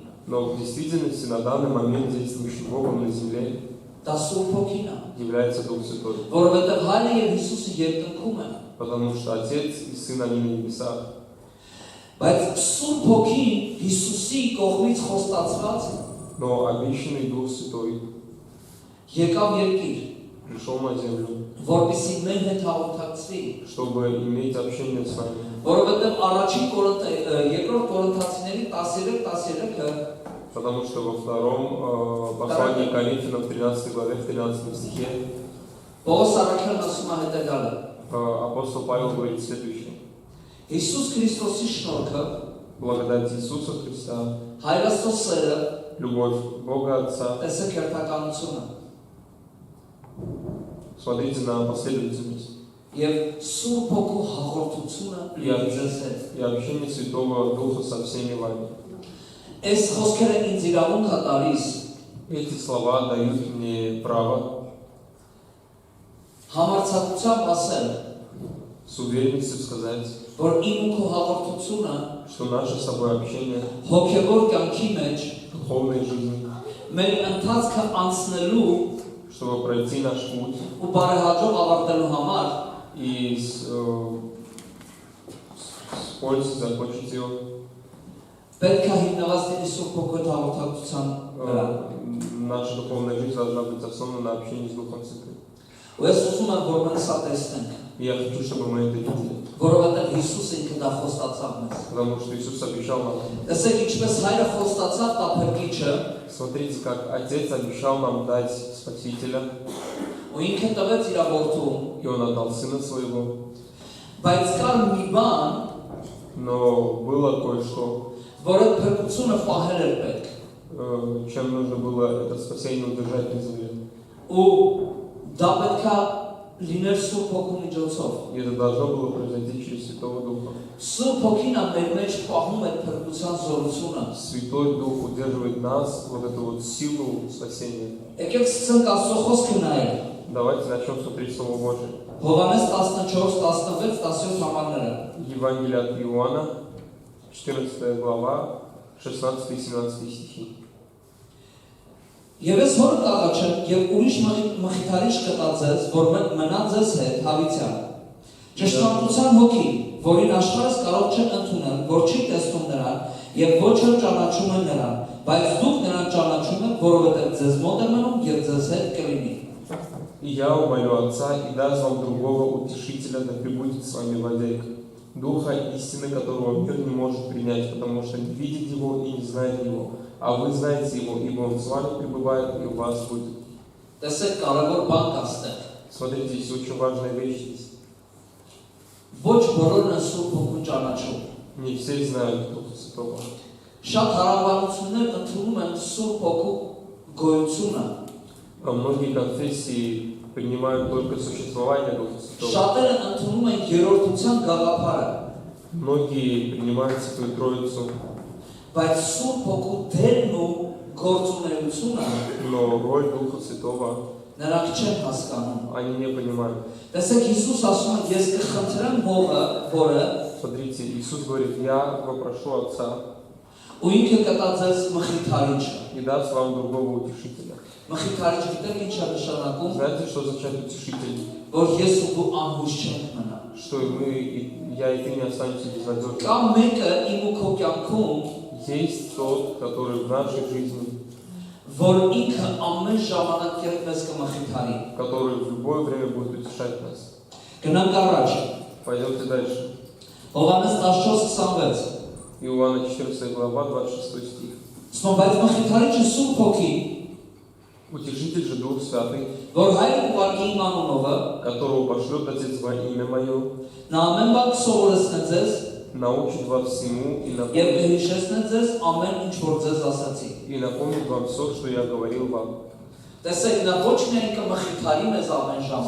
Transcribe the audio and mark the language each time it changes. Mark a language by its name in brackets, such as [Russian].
[Russian] Но в действительности на данный момент действующим Богом на земле [Armenian] դա Սուրբ Հոգին է, [Russian] является Дух Святой. [Armenian] որովհետև Հայրը եւ Հիսուսը երկնքում են։ [Russian] Потому что Отец и Сын, они на небесах. [Armenian] Բայց Սուրբ Հոգին Հիսուսի կողմից խոստացված [Russian] Но обещанный Дух Святой [Armenian] եկավ երկիր, [Russian] пришел на землю, [Armenian] որպեսզի մեր հետ հաղորդակցվի, [Russian] чтобы иметь общение с нами. [Armenian] որովհետև երկրորդ Կորինթացիների 13:13-ը [Russian] Потому что во втором послании Коринфянам в 13 главе, в 13 стихе [Armenian] Պողոս առաքյալն ասում է հետեւյալը. [Russian] апостол Павел говорит следующее. [Armenian] Հիսուս Քրիստոսի շնորհքը, [Russian] Благодать Иисуса Христа, [Armenian] Հայրաստո սերը, [Russian] любовь Бога Отца. [Armenian] տեսեք հերթականությունը [Russian] Смотрите на последовательность. [Armenian] եւ Սուրբ Հոգու հաղորդությունը լինի ձեզ հետ։ [Russian] И общение Святого Духа со всеми вами. [Armenian] Այս խոսքերը ինձ իրավունք է տալիս [Russian] Эти слова дают мне право [Armenian] համարձակությամբ ասել, [Russian] с уверенностью сказать, [Armenian] որ իմ ու քո հաղորդությունը [Russian] что наше с собой общение, [Armenian] հոգեվոր կյանքի մեջ [Russian] духовной жизни, [Armenian] մեր ընթացքը անցնելու [Russian] чтобы пройти наш путь [Armenian] ու բարեհաջող ավարտելու համար [Russian] и с пользой закончить его, [Armenian] պետք է հիմնված լինի Սուրբ Հոգու հաղորդակցության վրա։ [Russian] наша духовная жизнь должна быть основана на общении с Духом Святым. [Armenian] Ու ես ուզում եմ, որ մենք սա տեսնենք, [Russian] И я хочу, чтобы мы это видели, [Armenian] որովհետև Հիսուսը ինքը դա խոստացավ մեզ։ [Russian] потому что Иисус обещал нам. [Armenian] Տեսեք, ինչպես Հայրը խոստացավ տափակիչը, [Russian] Смотрите, как Отец обещал нам дать Спасителя, [Armenian] ու ինքը տվեց իր որդուն, [Russian] и Он отдал Сына Своего. [Armenian] բայց կար մի բան, [Russian] Но было кое-что, [Armenian] որ այդ փրկությունը պահել էր պետք։ [Russian] чем нужно было это спасение удержать на земле. [Armenian] Ու դա պետք է լիներ Սուրբ Հոգու միջոցով։ [Russian] И это должно было произойти через Святого Духа. [Armenian] Սուրբ Հոգին է մեր մեջ պահում այդ փրկության զորությունը։ [Russian] Святой Дух удерживает нас, вот эту вот силу спасения. [Armenian] Եկեք սկսենք Աստծո խոսքը նայել։ [Russian] Давайте начнем смотреть Слово Божие. [Armenian] Հովհաննես 14:16-17 համարները։ [Russian] Евангелие от Иоанна, 14 глава, 16 и 17 стихи. [Armenian] Եվ ես հոր կաղաչեմ եւ ուրիշ մխիթարիչ կտա ձեզ, որ մնա ձեզ հետ հավիտյան։ Ճշտամտության հոգի, որին աշխարհս կարող չէ ընդունել, որ չի տեսնում նրան եւ ոչ էլ ճանաչում է նրան, բայց դուք նրան ճանաչում եք, որովհետեւ ձեզ մոտ է մնում եւ ձեզ հետ կլինի։ [Russian] И я умолю Отца и даст вам другого утешителя, да пребудет с вами вовек, Духа истины, которого мир не может принять, потому что не видит его и не знает его. А вы знаете его, ибо он с вами пребывает и у вас будет. [Armenian] Տեսեք կարևոր բան կա ստեղ։ [Russian] Смотрите, здесь очень важная вещь есть. [Armenian] Ոչ բոլորն են Սուրբ Հոգուն ճանաչում։ [Russian] Не все знают Духа Святого. [Armenian] Շատ հարաբերություններ ընդունում են Սուրբ Հոգու գոյությունը։ [Russian] А многие конфессии принимают только существование Духа Святого. [Armenian] Շատերը ընդունում են երրորդության գաղափարը, [Russian] Многие принимают Святую Троицу, [Armenian] բայց Սուրբ Հոգու դերն ու գործունեությունը [Russian] но роль Духа Святого [Armenian] նրանք չեն հասկանում։ [Russian] они не понимают. [Armenian] Տեսեք, Հիսուս ասում է, ես կխնդրեմ Հողը, որը [Russian] Смотрите, Иисус говорит, я попрошу Отца [Armenian] ու ինքը կտա ձեզ մխիթարիչը։ [Russian] и даст вам другого утешителя. [Armenian] Մխիթարիչ գիտեք ինչ է նշանակում, [Russian] Знаете, что означает утешитель? [Armenian] որ ես ու դու անհույս չենք մնա։ [Russian] Что я и ты не останемся безнадежны. [Armenian] Կամ մեկը իմ ու քո կյանքում, [Russian] Есть тот, который в нашей жизни, [Armenian] որ ինքը ամեն ժամանակ երբ մեզ կմխիթարի։ [Russian] который в любое время будет утешать нас. [Armenian] Գնանք առաջ։ [Russian] Пойдемте дальше. [Armenian] Հովհաննես 14:26 [Russian] Иоанна 14 глава, 26 стих. [Armenian] Բայց մխիթարիչը Սուրբ Հոգի, [Russian] Утешитель же Дух Святый, [Armenian] որ հայր ուղարկի իմ անունովը, [Russian] которого пошлет Отец во имя Мое, [Armenian] նա ամեն բան կսովորեցնե ձեզ [Russian] научит во всему [Armenian] եւ [Russian] напомнит [Armenian] կհիշեցնե ձեզ ամեն ինչ որ ձեզ ասացի։ [Russian] вам все, что я говорил вам. [Armenian] Տեսեք, նա ոչ միայն կմխիթարի մեզ ամեն ժամանակ,